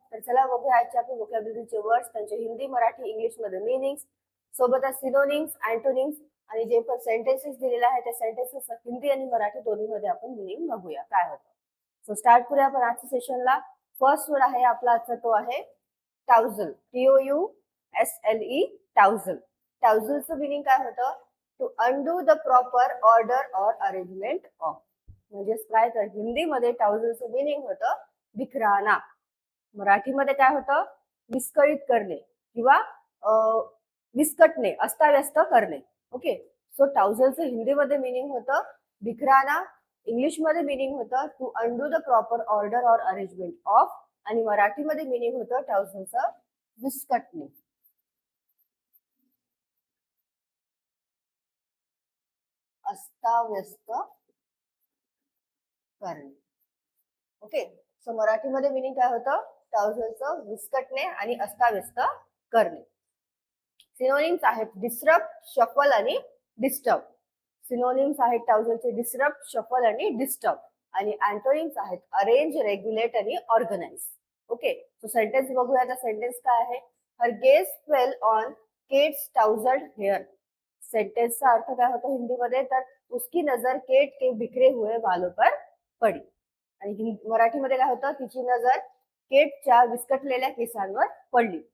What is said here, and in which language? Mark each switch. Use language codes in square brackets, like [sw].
[mr] तर चला बघूया आजचे आपण व्होकॅब्युलरीचे वर्ड्स, त्यांचे हिंदी, मराठी, इंग्लिश मध्ये मीनिंग्स, सोबतच सिनोनिम्स, अँटोनिम्स आणि जे पण सेंटेन्सेस दिलेले आहेत त्या सेंटेन्सेस हिंदी आणि मराठी दोन्हीमध्ये आपण मीनिंग बघूया काय होतं. सो स्टार्ट करूया आपण आजच्या सेशनला. फर्स्ट वर्ड आहे आपला आजचा तो आहे टाउझल. TOUSLE टाउझल. टाउझलचं मीनिंग काय होतं? [en] To undo the proper order or arrangement of. [mr] म्हणजेच काय तर हिंदीमध्ये टाउझलचं मीनिंग होतं विखराना. मराठीमध्ये काय होतं? विस्कळीत करणे किंवा विस्कटणे, अस्ताव्यस्त करणे. ओके, सो टाउझलचं हिंदीमध्ये मीनिंग होतं विखराना. इंग्लिशमध्ये मीनिंग होतं to undo the proper order or arrangement of. आणि मराठीमध्ये मीनिंग होतं टाउझलचं विस्कटणे, अस्ताव्यस्त करणे. ओके, सो मराठीमध्ये मीनिंग काय होतं? टाउझलचं विस्कटणे आणि अस्ताव्यस्त करणे. सिनोनिम्स आहेत डिस्टर्ब, शफल आणि डिस्टर्ब. सिनोनिम्स आहेत टाउझलचे डिस्टर्ब, शफल आणि डिस्टर्ब. आणि अँटोनिम्स आहेत अरेंज, रेग्युलेट आणि ऑर्गनाइज. ओके, सो सेंटेन्स बघूया. आता सेंटेन्स काय आहे? [en] Her gaze fell on Kate's tousled hair. [mr] सेंटेन्सचा अर्थ काय होतो हिंदीमध्ये? [hi] तर उसकी नजर केट के बिखरे हुए बालों पर पडी. [mr] आणि मराठीमध्ये काय होतं? तिची नजर केटच्या विस्कटलेल्या केसांवर पडली.